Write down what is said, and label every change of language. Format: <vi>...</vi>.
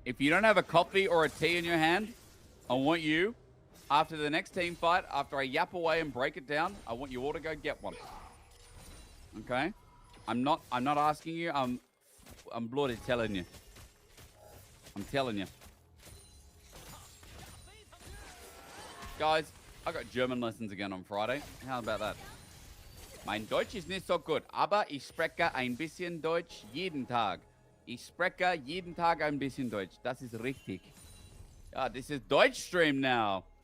<en>If you don't have a coffee or a tea in your hand, I want you, after the next team fight, after I yap away and break it down, I want you all to go get one. Okay? I'm not asking you. I'm bloody telling you. I'm telling you. Guys, I got German lessons again on Friday. How about that?</en> <de>Mein Deutsch ist nicht so gut, aber ich spreche ein bisschen Deutsch jeden Tag. Ich spreche jeden Tag ein bisschen Deutsch. Das ist richtig.</de> <en>Ja, this is Deutsch stream now.</en>